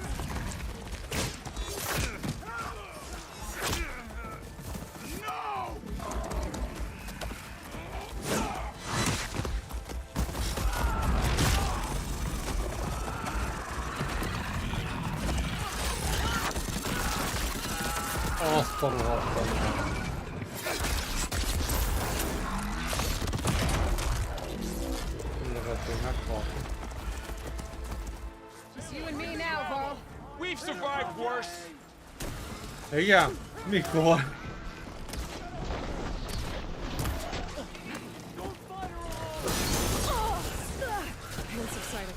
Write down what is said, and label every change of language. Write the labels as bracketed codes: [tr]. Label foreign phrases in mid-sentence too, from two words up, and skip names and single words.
[hu] Azt a rohadtam. [en] Just you and me now, Varl. We've survived worse. [hu] Igen? Mikor? [en] That's exciting.